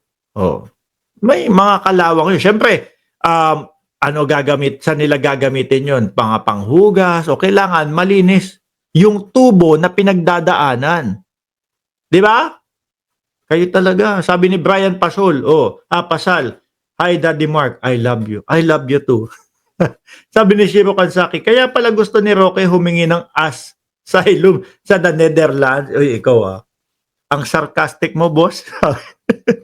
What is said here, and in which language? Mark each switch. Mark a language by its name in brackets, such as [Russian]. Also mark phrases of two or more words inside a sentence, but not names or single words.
[Filipino] May mga kalawang yun. Siyempre, saan nila gagamitin yun? Panghugas o kailangan malinis yung tubo na pinagdadaanan. Di ba? Kayo talaga. Sabi ni Brian Pasol, Pasal, [English] hi Daddy Mark, I love you. I love you too. [Filipino] Sabi ni Shiro Kansaki, kaya pala gusto ni Roque humingi ng asylum sa the Netherlands. Ikaw ang sarcastic mo, boss.